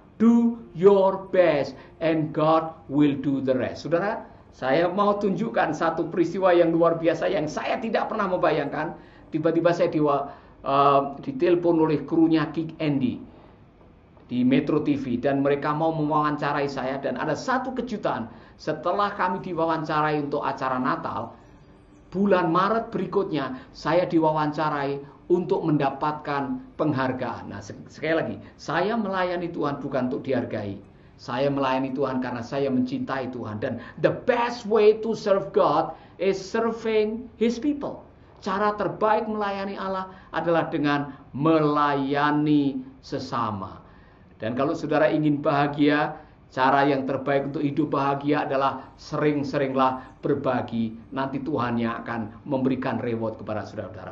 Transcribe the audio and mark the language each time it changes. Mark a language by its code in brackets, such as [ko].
[en] Do your best and God will do the rest. [id] Saudara, saya mau tunjukkan satu peristiwa yang luar biasa yang saya tidak pernah membayangkan. Tiba-tiba saya ditelepon oleh krunya Kick Andy di Metro TV, dan mereka mau mewawancarai saya, dan ada satu kejutan. Setelah kami diwawancarai untuk acara Natal, bulan Maret berikutnya saya diwawancarai untuk mendapatkan penghargaan. Nah, sekali lagi, saya melayani Tuhan bukan untuk dihargai. Saya melayani Tuhan karena saya mencintai Tuhan. [en] Dan the best way to serve God is serving His people. [id] Cara terbaik melayani Allah adalah dengan melayani sesama. Dan kalau saudara ingin bahagia, cara yang terbaik untuk hidup bahagia adalah sering-seringlah berbagi. Nanti Tuhan yang akan memberikan reward kepada saudara-saudara.